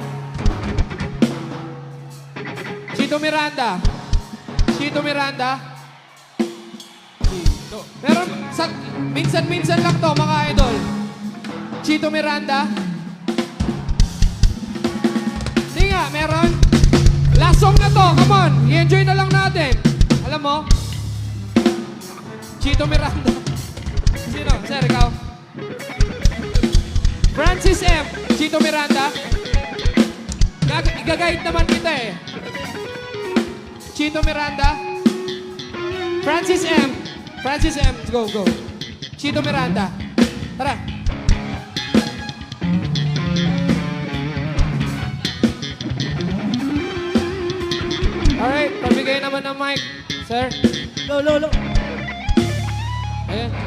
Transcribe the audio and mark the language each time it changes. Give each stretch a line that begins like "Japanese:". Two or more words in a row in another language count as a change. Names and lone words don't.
Filipino: Chito Miranda. Chito Miranda. Meron, minsan-minsan lang to mga idol. Chito Miranda. Hindi nga, meron.
English: Last song
Filipino: na to,
English: come on.
Filipino: I-enjoy na lang natin. Alam mo? Chito Miranda. Sino? Sir, ikaw? Francis M. Chito Miranda. Igagayit naman kita eh. Chito Miranda. Francis M. Francis M. Go, go. Chito Miranda. Tara. Alright, pabigay naman ng mic. Sir. Lo. Ayan.